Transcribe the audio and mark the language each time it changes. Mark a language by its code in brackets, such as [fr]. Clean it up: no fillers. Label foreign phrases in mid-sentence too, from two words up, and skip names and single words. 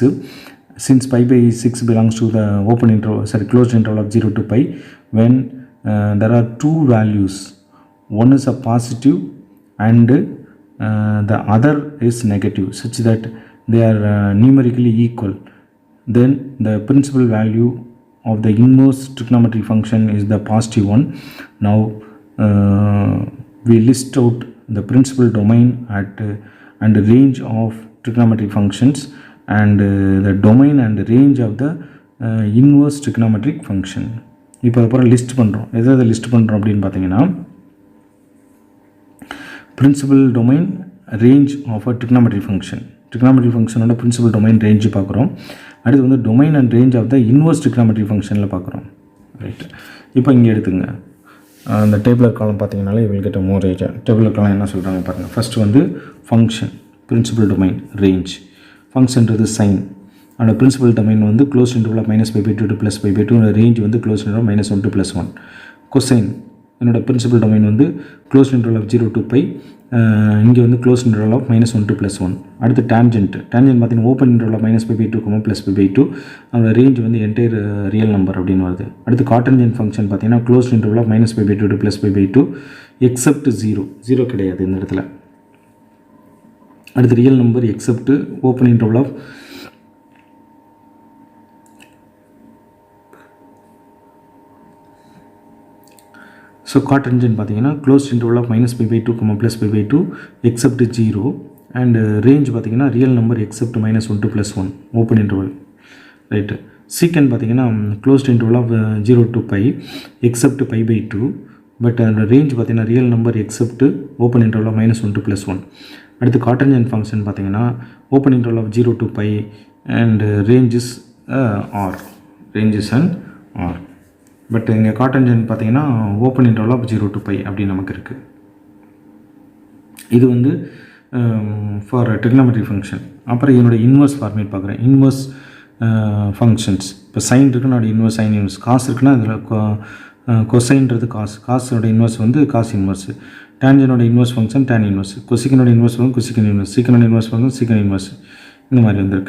[en] Since π/6 belongs to the open interval, closed interval of 0 to pi, when there are two values, one is a positive and the other is negative, such that they are numerically equal, then the principal value of the inverse trigonometric function is the positive one. Now we list out the principal domain at and the range of trigonometric functions and the domain and the range of the inverse trigonometric function. [ta] இப்போ அப்புறம் லிஸ்ட் பண்ணுறோம். எதாவது லிஸ்ட் பண்ணுறோம் அப்படின்னு பார்த்தீங்கன்னா, [en] principal domain range of a trigonometric function, [ta] trigonometric ஃபங்க்ஷனோட [en] principal domain range [ta] பார்க்குறோம். அடுத்து வந்து [en] domain and range of the inverse trigonometric [ta] ஃபங்க்ஷனில் பார்க்குறோம். ரைட், இப்போ இங்கே எடுத்துங்க. அந்த டேபிளர் காலம் பார்த்தீங்கனாலே இவங்க கிட்ட மோர் ஏஜா டேபிளர் காலம் என்ன சொல்கிறாங்க பாருங்கள். ஃபஸ்ட்டு வந்து ஃபங்க்ஷன், [en] principal domain, range. [ta] ஃபங்க்ஷன்றது சைன், அந்த [en] principal domain [ta] வந்து [en] close interval of -π/2 to +π/2, [ta] ரேஞ்ச் வந்து [en] close interval -1 to +1. [ta] கொசைன் என்னோட [en] principal domain [ta] வந்து [en] close interval of 0 to pi, [ta] இங்கே வந்து [en] close interval of -1 to +1. [ta] அடுத்து டேன்ஜென்ட் பார்த்தீங்கன்னா [en] open interval of -π/2, +π/2, [ta] அதோட ரேஞ்ச் வந்து [en] entire real number [ta] அப்படின்னு வருது. அடுத்து [en] cotangent function [ta] பார்த்தீங்கன்னா [en] close interval of -π/2 to +π/2 except 0 [ta] கிடையாது இந்த இடத்துல. [en] அடுத்து real number except open interval of so cotangent பார்த்தீங்கன்னா close interval of -π/2, +π/2 except 0, and range பார்த்தீங்கன்னா real number except -1 to +1 open interval. [ta] ரைட்டு. சீக்கண்ட் பார்த்தீங்கன்னா [en] closed interval of 0 to pi except π/2, [ta] பட் அந்த ரேஞ்ச் பார்த்தீங்கன்னா [en] real number except open interval of -1 to +1. [ta] அடுத்து [en] cotangent function [ta] பார்த்தீங்கன்னா [en] open interval of 0 to pi and ranges are, ranges and are. [ta] பட் இங்கே காட்டன்ஜென்ட் பார்த்தீங்கன்னா [en] open interval of 0 to pi [ta] அப்படின்னு நமக்கு இருக்குது. இது வந்து [en] for trigonometric function. [ta] அப்புறம் என்னோடய [en] inverse format [ta] பார்க்குறேன். [en] inverse functions, [ta] இப்போ சைன் இருக்குன்னா அதோட [en] inverse sine inverse, [ta] காசு இருக்குன்னா அதில் கொசைன்றது காசோட இன்வர்ஸ் வந்து [en] cos inverse, [ta] டேன்ஜனோட [en] inverse function tan inverse, [ta] கொசிக்கனோட [en] inverse function cosec inverse, [ta] சீக்கனோட [en] inverse function secant inverse, [ta] இந்த மாதிரி வந்திருக்கு.